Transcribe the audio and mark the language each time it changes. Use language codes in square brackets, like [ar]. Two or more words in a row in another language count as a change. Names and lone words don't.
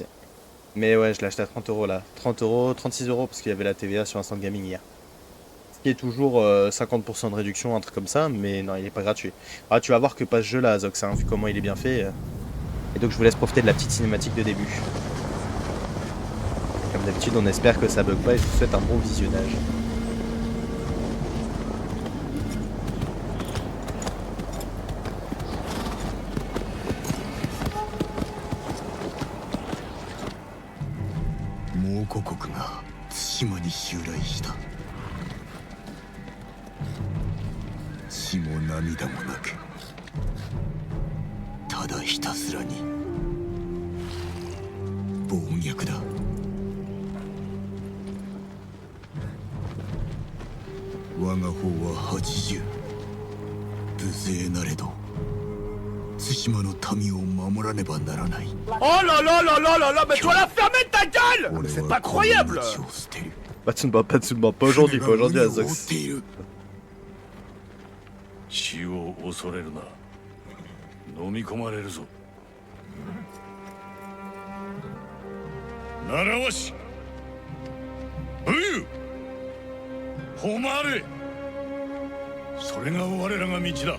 [fr] Mais ouais, je l'ai acheté à 30 € là. 30 €, 36 € parce qu'il y avait la TVA sur Instant Gaming hier. Ce qui est toujours 50% de réduction, un truc comme ça, mais non, il est pas gratuit. Ah, tu vas voir que pas ce jeu là, Zox, hein, vu comment il est bien fait. Et donc je vous laisse profiter de la petite cinématique de début. Comme d'habitude, on espère que ça bug pas et je vous souhaite un bon visionnage. [ja] 蒙古国が対馬に襲来した。血も涙もなく、ただひたすらに暴虐だ。我が方は80、無勢なれど対馬の民を守らねばならない。 [fr] Oh là là là là là là, mais tu vas la fermer ta gueule! [ja] 俺 [fr] C'est [ja] は [fr] pas [ja] この [fr] croyable! [ja] 命を捨てる。 [fr] Pas de Tsumba, pas aujourd'hui, pas aujourd'hui, [ja] 船が海を覆っ [fr] Azox. [ja] ている。死を恐れるな。飲み込まれるぞ。習わし武勇誉れ、それが我らが道だ。